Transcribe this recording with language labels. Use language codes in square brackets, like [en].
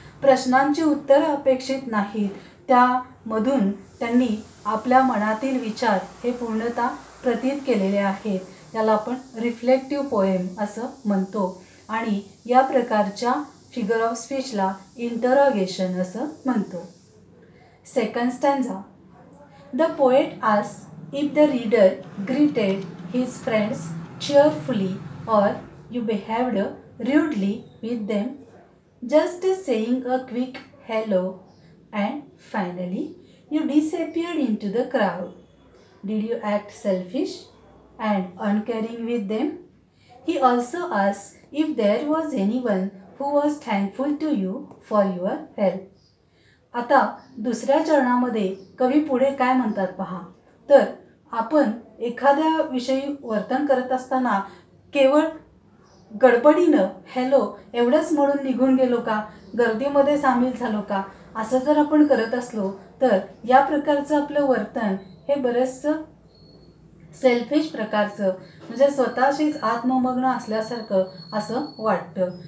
[mr] प्रश्नांची उत्तरं अपेक्षित नाहीत, त्यामधून त्यांनी आपल्या मनातील विचार हे पूर्णतः प्रतीत केलेले आहेत. याला आपण रिफ्लेक्टिव्ह पोएम असं म्हणतो. आणि या प्रकारच्या फिगर ऑफ स्पीचला इंटरोगेशन असं म्हणतो. [en] Second stanza. The poet asked if the reader greeted his friends cheerfully or you behaved rudely with them, just saying a quick hello and finally you disappeared into the crowd. Did you act selfish and uncaring with them? He also asked if there was anyone who was thankful to you for your help. [mr] आता दुसऱ्या चरणामध्ये कवी पुढे काय म्हणतात पहा. तर आपण एखाद्या विषयी वर्तन करत असताना केवळ गडबडीनं हॅलो एवढंच म्हणून निघून गेलो का? गर्दीमध्ये सामील झालो का? असं जर आपण करत असलो तर या प्रकारचं आपलं वर्तन हे बरंचसं सेल्फिश प्रकारचं, म्हणजे स्वतःशीच आत्ममग्न असल्यासारखं असं वाटतं.